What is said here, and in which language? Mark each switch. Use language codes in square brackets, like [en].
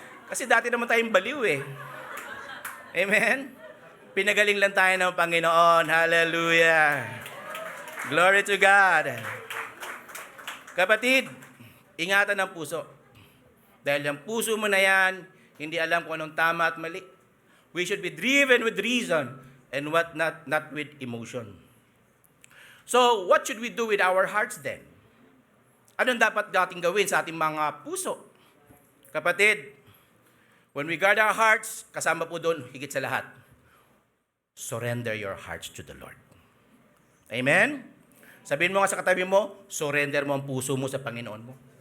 [tl] Kasi dati naman tayong baliw eh. Amen? Pinagaling lang tayo ng Panginoon. Hallelujah. [en] Glory to God. [tl] Kapatid, ingatan ang puso. Dahil ang puso mo na yan, hindi alam kung anong tama at mali. [en] We should be driven with reason and not with emotion. So, what should we do with our hearts then? [tl] Anong dapat nating gawin sa ating mga puso? Kapatid, [en] when we guard our hearts, [tl] kasama po doon, higit sa lahat, [en] surrender your hearts to the Lord. [tl] Amen? Sabihin mo nga sa katabi mo, surrender mo ang puso mo sa Panginoon mo.